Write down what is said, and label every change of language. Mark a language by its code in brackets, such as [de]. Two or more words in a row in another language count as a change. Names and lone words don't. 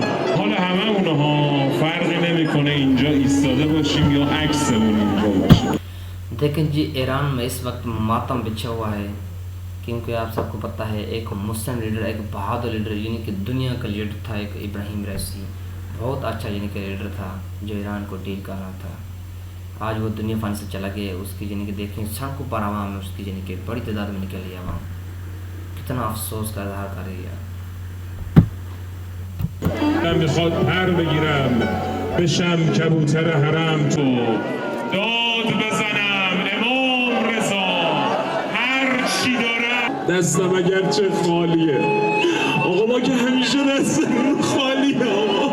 [fa] حال همه اونها فرقی نمیکنه اینجا ایستاده باشیم یا عکسمون اینجا باشه. [hi] देखें जी ईरान में इस वक्त मातम बिछा हुआ है, क्योंकि आप सबको पता है एक मुस्लिम लीडर, एक बहादुर लीडर यानी कि दुनिया का लीडर था एक इब्राहिम रईसी, बहुत अच्छा यानी कि लीडर था जो ईरान को डील कर रहा था. आज वो दुनिया फान से चला गया. उसकी यानी कि देखें सड़कों पर आवाम में उसकी यानी कि बड़ी तादाद में निकल रही है आवाम, कितना अफसोस का इजहार कर रही है. [fa] من میخواد پر بگیرم بشم کبوتر حرم تو داد بزنم امام رضا هر چی دارم. دستم اگرچه خالیه آقا، ما که همیشه دستمون خالیه آقا.